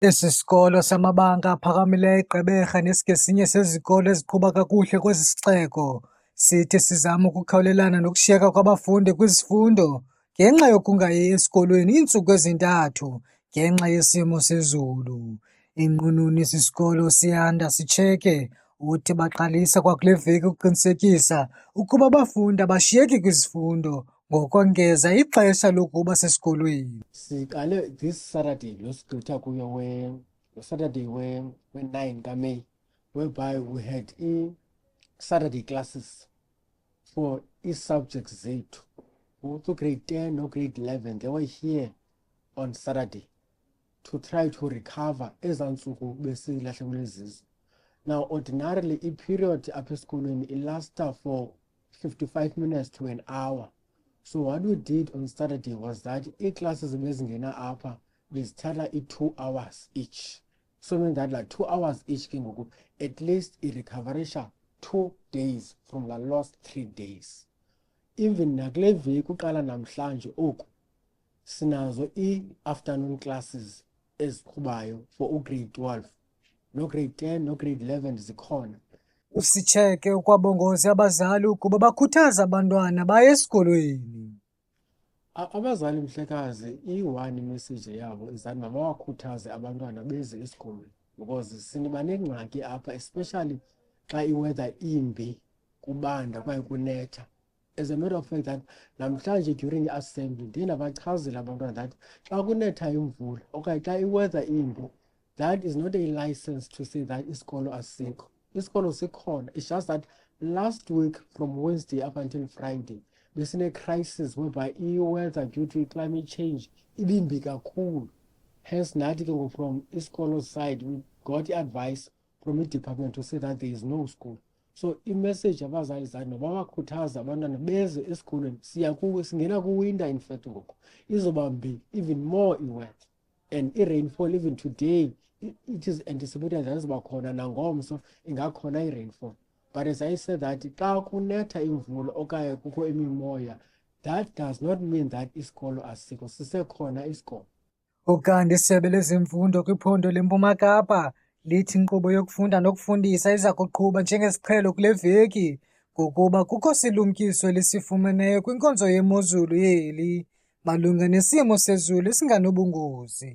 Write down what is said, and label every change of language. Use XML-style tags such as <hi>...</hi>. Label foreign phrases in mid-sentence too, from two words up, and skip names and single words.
<xh>Esi sikolo samabanga aphakamileyo iGqeberha nesingesinye sezikolo eziqhuba kakuhle kwesi sixeko sithi sizama ukukhawulelana nokushiyeka kwabafundi kwizifundo ngenxa yokungayi esikolweni iintsuku ezintathu ngenxa yesimo sezulu. Inqununu yesi sikolo siyanda sitsheke uthi baqalisa kwakule veki ukuqinisekisa ukuba abafundi abashiyeki kwizifundo ngokongeza ixesha lokuba sesikolweni.</xh> <en>Siqale this Saturday</en> <xh>losigqitha kuyo</xh> <en>Saturday we-9 kaMeyi, whereby we had Saturday classes for subjects zethu. To grade 10 no grade 11, they were here on Saturday to try to recover</en> <xh>ezantsuku besilahlekile zizo.</xh> <en>Now ordinarily period</en> <xh>apha esikolweni</xh> <en>lasts for 55 minutes to an hour. So what we did on Saturday was that classes</en> <xh>bezingena apha bezithatha</xh> <en>2 hours each. So mean that like 2 hours each</en> <xh>ke ngoku</xh> <en>at least recoverisha 2 days from the lost 3 days.</en> <xh>Even nakule veki uqala namhlanje oku sinazo</xh> <en>afternoon classes</en> <xh>eziqhubayo for grade 12. No grade 10 no grade 11 zikhona. Usitsheke ukwabongoza abazali ukuba bakhuthaza abantwana baye esikolweni. Abazali mhlekazi i-one message yabo</xh> <en>is that</en> <xh>mabawakhuthaze abantwana beze esikolweni because siniba nengxaki apha especially xa iweather imbi kubanda kwaye kunetha.</xh> <en>As a matter of fact that</en> <xh>namhlanje during i-assembly ndiye ndabachazela abantwana that xa kunetha imvula okanye xa iweather imbi,</xh> <en>that is not a license to say that</en> <xh>isikolo asikho. Isikolo sikhona.</xh> <en>It's just that last week from Wednesday up until Friday besine crisis whereby i-weather due to climate change</en> <xh>ibimbi kakhulu.</xh> <en>Hence</en> <xh>nathi ke</xh> <en>from isikolo side we got advice from the department to say that there is no school.</en> <xh>So i-message abazali zathi mababakhuthaza abantwana beze esikolweni. Singena ku-winter</xh> <en>in fact</en> <xh>ngoku izoba mbi</xh> <en>even more</en> <xh>i-weather and i-rainfall</xh> <en>even today it is anticipated that</en> <xh>izoba khona nangomso ingakhona i-rainfall.</xh> <en>But as I said that</en> <xh>xa kunetha imvula okanye kukho imimoya,</xh> <en>that does not mean that</en> <xh>isikolo asikho, sisekhona isikolo. Ukanti isebe lezemfundo kwiphondo leMpuma Kapa lithi inkqubo yokufunda nokufundisa iza kuqhuba njengesiqhelo kule veki ngokuba kukho silumkiso elisifumeneyo kwinkonzo yemozulu yeli malunga nesimo sezulu esinganobungozi.</xh>